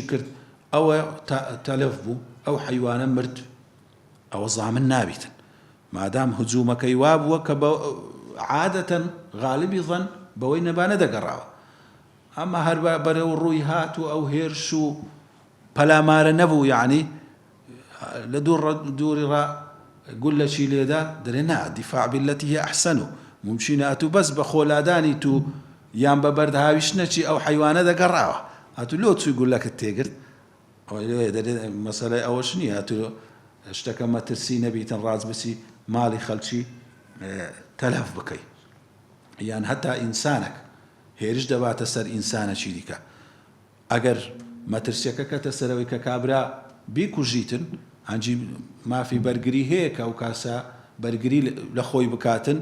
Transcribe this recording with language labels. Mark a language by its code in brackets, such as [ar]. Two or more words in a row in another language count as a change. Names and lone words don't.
[ckb] کرد ئەوە تەلەف بوو ئەو حەیوانە مرد ئەوە ضامن نابیتن مادام هجوومەکەی وابووە کە عادەتەن غاڵبی ظن بەوەی نەبانە دەگەڕاوە ئەمە هەر بەرەو ڕووی هات و ئەو هێرش و پەلامارە نەبوو یعنی لە دووری ڕا گولەکی لێدا دەرێ نا [ar] دیفاع بالتي هي أحسن [ckb] ممشینە ئەتوو بەس بە خۆلادانی تو یان بە بەردەهاویش نەچی ئەو حەیوانە دەگەڕاوە هاتوو لۆ چووی گولەکەت تێگرت مەسەلەی ئەوەش نییە هاتوو شتەکە مەترسی نەبیتن ڕاز بسی ماڵی خەڵکی تەلەف بکەی یان هەتا ئینسانێک هێرش دەباتە سەر ئینسانێکی دیکە ئەگەر مەترسیەکە کەتە سەرەوەی کە کابرا بیکوژیتن هەنجی مافی بەرگری هەیە کە ئەو کاسە بەرگری لە خۆی بکاتن